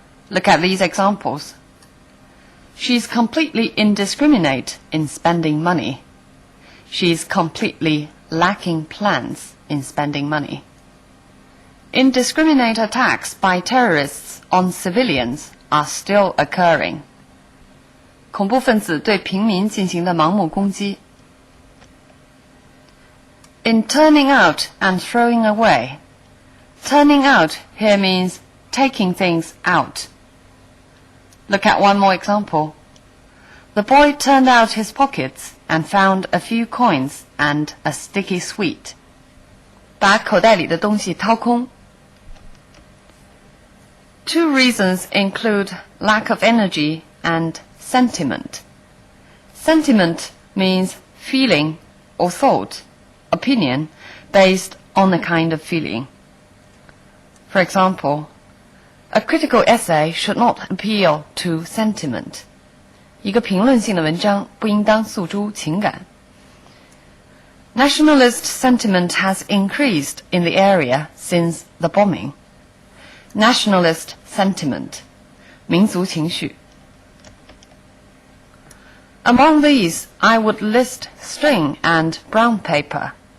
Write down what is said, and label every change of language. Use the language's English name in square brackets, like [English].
[English] Look at these examples. She's completely indiscriminate in spending money. She's completely lacking plans in spending money. Indiscriminate attacks by terrorists on civilians are still occurring. [Chinese] 恐怖分子对平民进行的盲目攻击。 [English] In turning out and throwing away. Turning out here means taking things out. Look at one more example. The boy turned out his pockets and found a few coins and a sticky sweet. [Chinese] 把口袋里的东西掏空。 [English] Two reasons include lack of energy and sentiment. Sentiment means feeling or thought, opinion, based on a kind of feeling. For example, a critical essay should not appeal to sentiment. [Chinese] 一个评论性的文章不应当诉诸情感。 [English] Nationalist sentiment has increased in the area since the bombing. Nationalist sentiment, [Chinese] 民族情绪。 [English] Among these, I would list string and brown paper.